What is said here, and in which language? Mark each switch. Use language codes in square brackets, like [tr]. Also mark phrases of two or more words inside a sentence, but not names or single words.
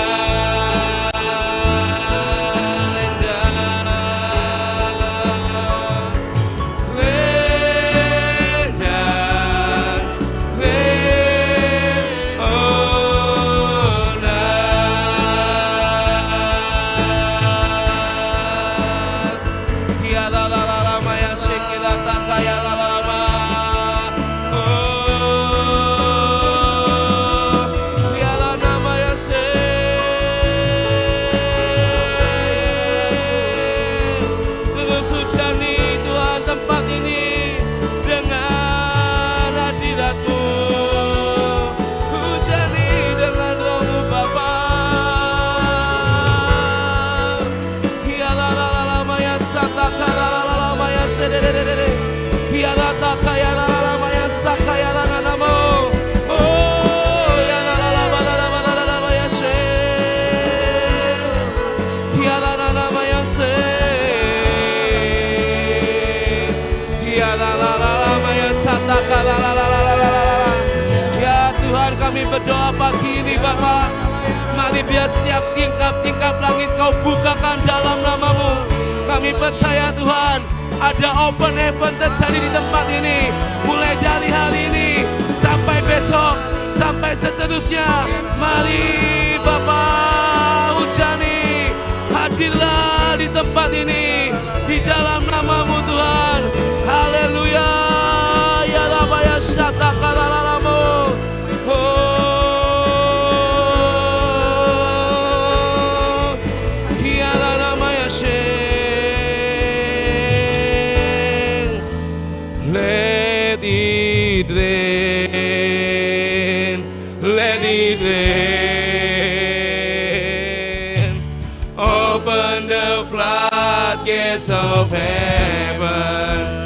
[en] Rain down, rain down, rain on us. Ya la la la la maya shekila takaya la la ma. Oh, ya la na maya se. [id] Terus hujani Tuhan tempat ini dengan hadirat-Mu. Hujani dengan Roh-Mu Bapa. Ya la la la la maya sataka la la la la maya se de de de de. Ya la takaya la la la maya sakaya la na na mo. Oh, ya la la la ba la la ba la la la maya se. Ya la la la maya se. Ya la la la la maya sataka la la la la la la la. Ya Tuhan, kami berdoa pagi ini Bapa. Mari biar setiap tingkap-tingkap langit Kau bukakan dalam nama-Mu. Kami percaya Tuhan, ada [en] open heaven [id] terjadi di tempat ini. Mulai dari hari ini sampai besok, sampai seterusnya. Mari Bapa, hujani, hadirlah di tempat ini. Di dalam nama-Mu Tuhan. Haleluya. Ya Rabba ya syataka lalalamu. Oh, ya Rabba ya sing. [en] Let it rain, let it rain. Open the floodgates of heaven.